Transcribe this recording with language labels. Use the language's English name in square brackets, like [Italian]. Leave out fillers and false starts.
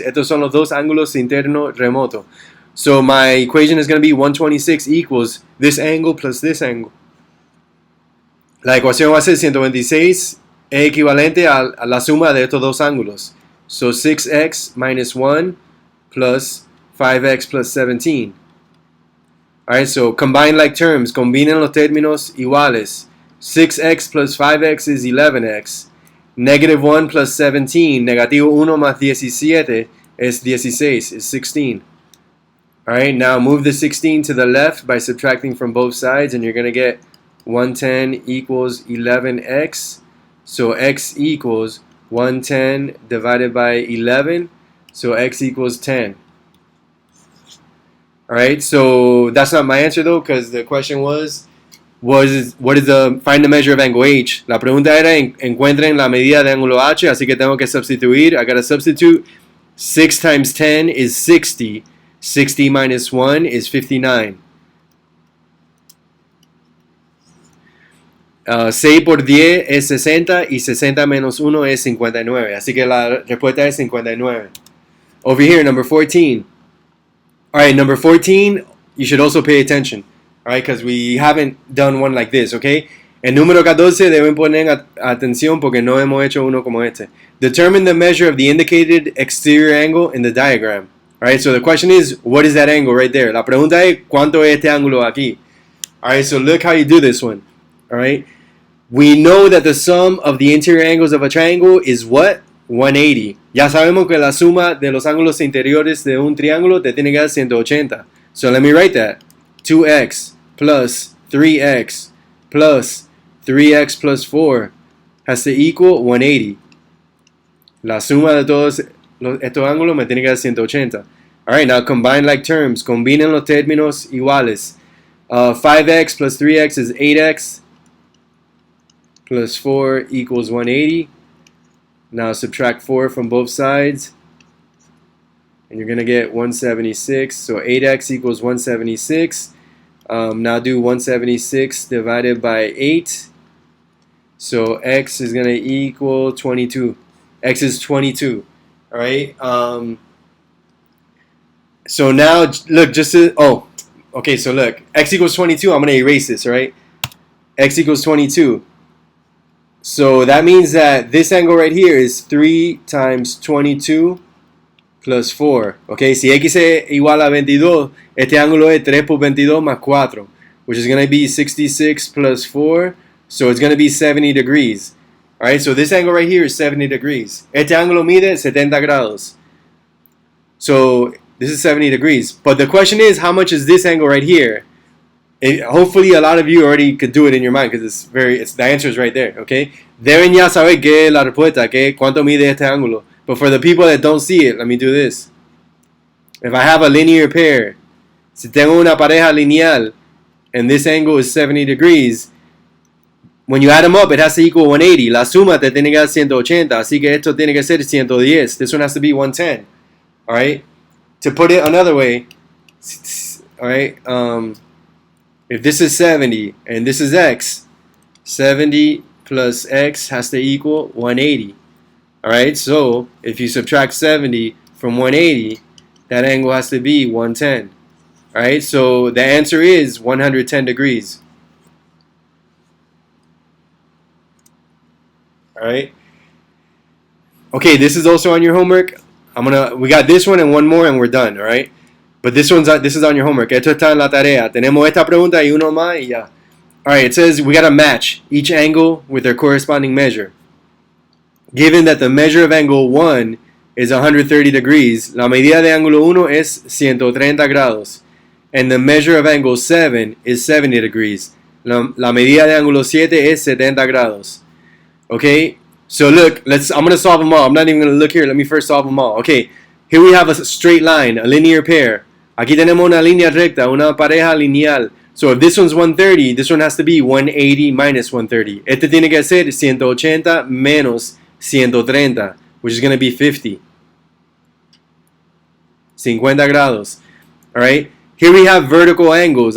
[Spanish] Estos son los dos ángulos interno remoto. [English] So my equation is going to be 126 equals this angle plus this angle. [Spanish] La ecuación va a ser 126 es equivalente a la suma de estos dos ángulos. [English] So 6x minus 1 plus 5x plus 17. Alright, so combine like terms. [Spanish] Combinen los términos iguales. [English] 6x plus 5x is 11x. Negative 1 plus 17. [Spanish] Negativo 1 más 17 [English] is 16, is 16. Alright, now move the 16 to the left by subtracting from both sides, and you're going to get 110 equals 11x. So x equals 110 divided by 11. So x equals 10. Alright, so that's not my answer though, because the question was what is the find the measure of angle H. [Spanish] La pregunta era encuentren la medida de ángulo H, así que tengo que sustituir. [English] I gotta substitute. 6 times 10 is 60. 60 minus 1 is 59. [Spanish] 6 por 10 es 60 y 60 menos 1 es 59. Así que la respuesta es 59. [English] Over here, number 14. Alright, number 14, you should also pay attention. Alright, because we haven't done one like this, okay? [Spanish] El número 14 deben poner atención porque no hemos hecho uno como este. [English] Determine the measure of the indicated exterior angle in the diagram. Alright, so the question is, what is that angle right there? [Spanish] La pregunta es, ¿cuánto es este ángulo aquí? [English] Alright, so look how you do this one. Alright, we know that the sum of the interior angles of a triangle is what? 180. [Spanish] Ya sabemos que la suma de los ángulos interiores de un triángulo te tiene que dar 180. [English] So let me write that. 2x plus 3x plus 3x plus 4 has to equal 180. [Spanish] La suma de todos estos ángulos me tiene que dar 180. [English] Alright, now combine like terms. [Spanish] Combinen los términos iguales. [English] 5x plus 3x is 8x plus 4 equals 180. Now subtract 4 from both sides, and you're going to get 176. So 8x equals 176. Now do 176 divided by 8. So x is going to equal 22. X is 22. All right. So now look, okay. So look, x equals 22. I'm going to erase this. All right. X equals 22. So that means that this angle right here is 3 times 22 plus 4. [Spanish] Okay, si x es igual a 22, este ángulo es 3 por 22 más 4, [English] which is going to be 66 plus 4. So it's going to be 70 degrees. Alright, so this angle right here is 70 degrees. [Spanish] Este ángulo mide 70 grados. [English] So this is 70 degrees. But the question is, how much is this angle right here? Hopefully a lot of you already could do it in your mind because the answer is right there, okay? [Spanish] Deben ya saber qué es la respuesta, que cuánto mide este ángulo. [English] But for the people that don't see it, let me do this. If I have a linear pair, [Spanish] si tengo una pareja lineal, [English] and this angle is 70 degrees, when you add them up, it has to equal 180. [Spanish] La suma te tiene que dar 180, así que esto tiene que ser 110. [English] This one has to be 110, alright? To put it another way, alright, if this is 70 and this is x, 70 plus x has to equal 180. Alright, so if you subtract 70 from 180, that angle has to be 110. Alright, so the answer is 110 degrees. Alright. Okay, this is also on your homework. We got this one and one more and we're done, alright? But this is on your homework. [Spanish] Esto está en la tarea. Tenemos esta pregunta y uno más y ya. [English] Alright, it says we gotta match each angle with their corresponding measure. Given that the measure of angle 1 is 130 degrees, [Spanish] la medida de ángulo 1 es 130 grados. [English] And the measure of angle 7 is 70 degrees. [Spanish] La medida de ángulo 7 es 70 grados. [English] Okay? So look, I'm gonna solve them all. I'm not even gonna look here. Let me first solve them all. Okay, here we have a straight line, a linear pair. [Spanish] Aquí tenemos una línea recta, una pareja lineal. [English] So if this one's 130, this one has to be 180 minus 130. [Spanish] Este tiene que ser 180 menos 130, [English] which is going to be 50. [Spanish] 50 grados. [English] Alright? Here we have vertical angles.